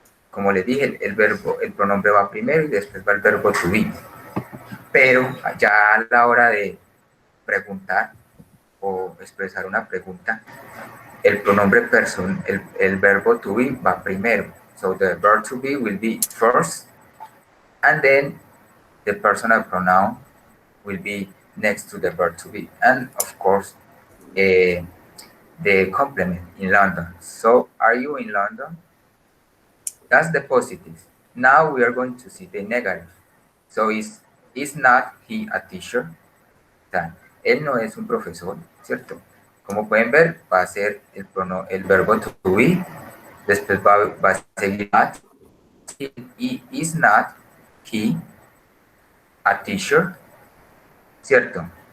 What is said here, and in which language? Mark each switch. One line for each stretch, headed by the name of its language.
Spanish: Como les dije, el pronombre va primero y después va el verbo to be. Pero ya a la hora de preguntar o expresar una pregunta, el pronombre person, el verbo to be va primero.
English: So the verb to be will be first, and then the personal pronoun will be next to the verb to be. And of course, the complement in London. So are you in London? That's the positive. Now we are going to see the negative. So is not he a teacher?
Spanish: O sea, él no es un profesor, ¿cierto? Como pueden ver, va a ser el verbo to be, después va a seguir not, y
English: is not he a teacher,
Spanish: ¿cierto?